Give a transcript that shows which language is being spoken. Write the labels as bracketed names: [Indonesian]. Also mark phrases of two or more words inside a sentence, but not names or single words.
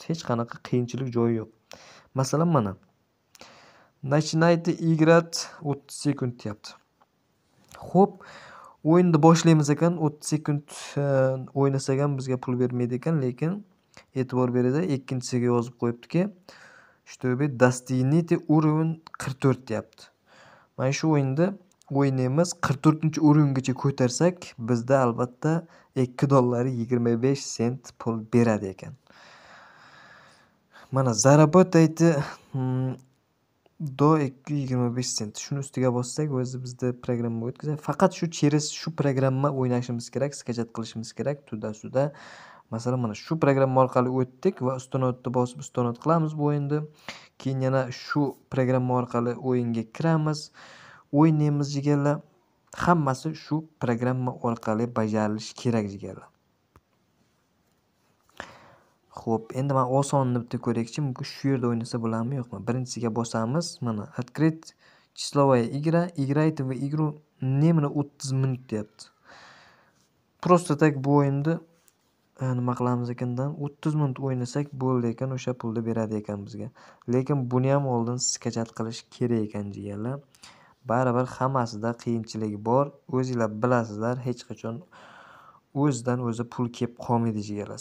[Uzbek] Hech qanaqa qiyinchilik joyi yo'q. Masalan, mana [Russian] Начинайте играть [Uzbek] 30 sekund deyapti. Xo'p, O'yinni boshlaymiz ekan, 30 sekund o'ynasak ham bizga pul bermaydi ekan, lekin e'tibor beringlar, ikkinchisiga yozib qo'yibdiki, [Russian] чтобы достигните уровень 44 deyapti. [Uzbek] Mana shu o'yinda o'ynaymiz, 44-o'ringacha ko'tarsak, bizda albatta $2.25 pul beradi ekan. [Russian] Mana заработайте до 2.25 sent. [Uzbek] Shuni ustiga bossak, o'zi bizda programma o'tkazadi. Faqat shu programma o'ynashimiz kerak, skachat qilishimiz kerak tunda-suda. Masalan, mana shu programma orqali o'tdik va ustunotni bosib ustunot qilamiz bu o'yinda. Keyin yana shu programma orqali o'yinga kiramiz, o'ynaymiz jigarlar. Hammasi shu programma orqali bajarilishi kerak jigarlar. Xo'p, endi men osonini bitta ko'raylikchi. Mumkin shu yerda o'ynasa bo'ladimi, yo'qmi? Birinchisiga bosamiz. Mana [Russian] открыть числовая игра. Играйте в игру немно 30 [Uzbek] minut deyapti. [Russian] Просто tak [Uzbek] bu o'yinda nima qilamiz ekandan 30 minut o'ynasak bo'ldi ekan, o'sha pulni beradi ekan bizga. Lekin buni ham oldin skachat qilish kerak ekan jigarlar. Baribir hammasida qiyinchilik bor. O'zingizlar bilasizlar, hech qachon o'zidan o'zi pul kelib qolmaydi jigarlar.